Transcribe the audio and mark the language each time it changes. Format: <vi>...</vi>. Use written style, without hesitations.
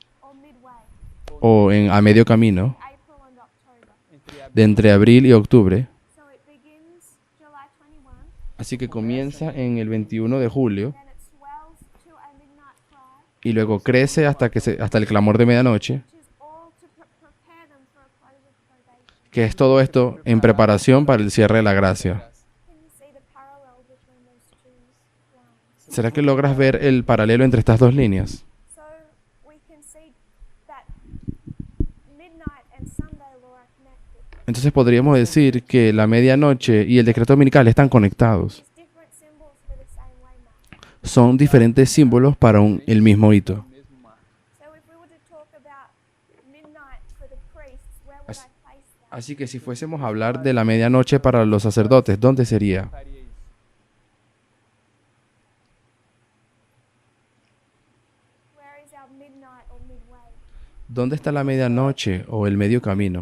<en>or midway,</en> <es>o a medio camino,</es> <en>April and October.</en> <es>de entre abril y octubre.</es> <en>So it begins July 21,</en> <es>Así que comienza en el 21 de julio</es> <en>then it swells to a midnight cry,</en> <es>y luego crece hasta el clamor de medianoche,</es> <en>which is all to prepare them for a close of probation.</en> <es>que es todo esto en preparación para el cierre de la gracia.</es> <en>Can you see the parallel between those two lines?</en> <es>¿Será que logras ver el paralelo entre estas dos líneas?</es> <en>So we can see that midnight and Sunday law are connected.</en> <es>Entonces podríamos decir que la medianoche y el decreto dominical están conectados.</es> <en>There's different symbols for the same waymark.</en> <es>Son diferentes símbolos para el mismo hito.</es> <pt>Mesmo marco.</pt> <en>So if we were to talk about midnight for the priests, where would I place that?</en> <es>Así que si fuésemos a hablar de la medianoche para los sacerdotes, ¿dónde sería?</es> <pt>Faria isso.</pt> <en>Where is our midnight or midway?</en> <es>¿Dónde está la medianoche o el medio camino?</es>